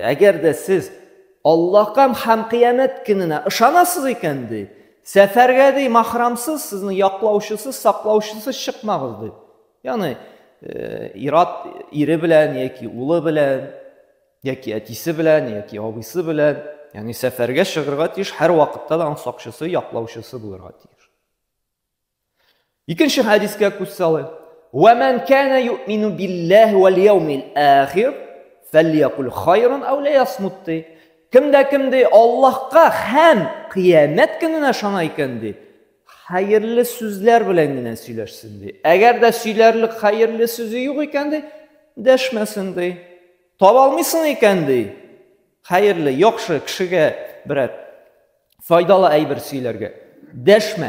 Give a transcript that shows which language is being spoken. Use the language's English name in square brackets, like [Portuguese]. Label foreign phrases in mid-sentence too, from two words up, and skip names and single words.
[Tatar] Әгәр дә сез Аллаһка һәм кыямәт көненә ышанасыз икән ди, сәфәргә ди махрамсыз, сезне яклаучысыз, саклаучысыз чыкмагыз ди. Ягъни ире белән яки улы белән, яки әтисе белән, яки абыйсы белән, ягъни сәфәргә чыгарга тиеш, һәр вакытта да сакчысы, яклаучысы булырга тиеш. Икенче хәдискә күз салыйк. [Arabic] ومن كان يؤمن بالله واليوم الآخر فليقل خيرا أو ليصمت. [Tatar] Кемдә Аллаһка һәм кыямәт көненә ышана икән ди, хәерле сүзләр белән генә сөйләшсен ди. Әгәр дә сөйләрлек хәерле сүзе юк икән ди, дәшмәсен ди. Таба алмыйсың икән ди, хәерле, яхшы кешегә берәр файдалы әйбер сөйләргә дәшмә.